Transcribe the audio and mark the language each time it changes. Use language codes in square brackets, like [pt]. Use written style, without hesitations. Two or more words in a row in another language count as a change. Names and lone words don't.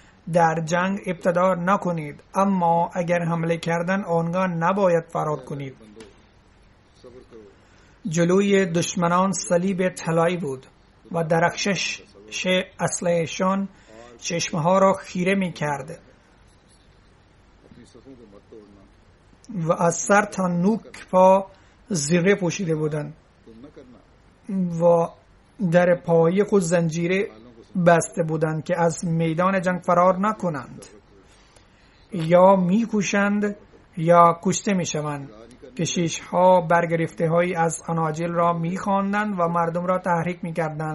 [fa] در جنگ ابتدا نکنید، اما اگر حمله کردن آنگاه نباید فرار کنید. [ur] صبر کرو. [fa] جلوی دشمنان صلیب طلایی بود و درخشش اسلحه‌شان چشمها را خیره می کرد [ur] اپنی صفوں کو مت توڑنا. [fa] و از سر تا نوک پا زره پوشیده بودند [ur] تم نہ کرنا. [fa] و در پای خود زنجیره بسته بودند که از میدان جنگ فرار نکنند، یا میکوشند یا کشته میشوند. کشیش‌ها برگرفته هایی از اناجیل را میخواندند و مردم را تحریک میکردند.